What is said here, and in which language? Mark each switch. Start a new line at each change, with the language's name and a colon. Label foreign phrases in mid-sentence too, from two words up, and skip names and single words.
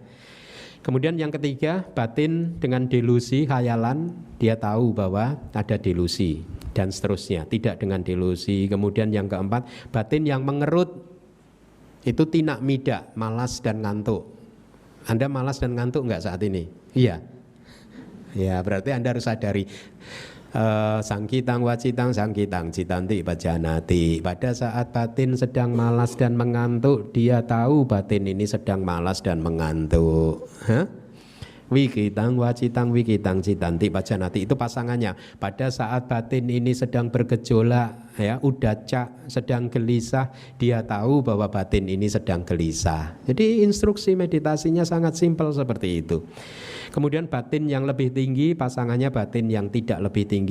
Indonesian: Kemudian yang ketiga, batin dengan delusi, khayalan, dia tahu bahwa ada delusi dan seterusnya, tidak dengan delusi. Kemudian yang keempat, batin yang mengerut, itu
Pali: tinak mida,
Indonesian: malas dan ngantuk. Anda malas dan ngantuk enggak saat ini? Iya. Ya, berarti Anda harus sadari
Pali: sangkitang wacitang sangkitang citanti pajanati.
Indonesian: Pada saat batin sedang malas dan mengantuk, dia tahu batin ini sedang malas dan mengantuk.
Pali: Wikitang wacitang wikitang citanti pajanati,
Indonesian: itu pasangannya. Pada saat batin ini sedang bergejolak, ya, udaca, sedang gelisah, dia tahu bahwa batin ini sedang gelisah. Jadi instruksi meditasinya sangat simpel seperti itu. Kemudian batin yang lebih tinggi, pasangannya batin yang tidak lebih tinggi.